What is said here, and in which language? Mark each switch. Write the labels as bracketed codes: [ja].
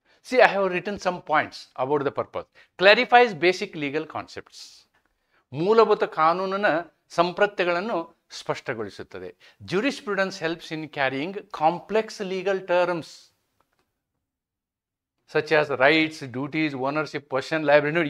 [en] See, I have written some points about the purpose. Clarifies basic legal concepts. [kn] ಮೂಲಭೂತ ಕಾನೂನಿನ ಸಂಪ್ರತ್ಯಗಳನ್ನು ಸ್ಪಷ್ಟಗೊಳಿಸುತ್ತದೆ. [en] Jurisprudence helps in carrying complex legal terms such as rights, duties, ownership, possession, liability.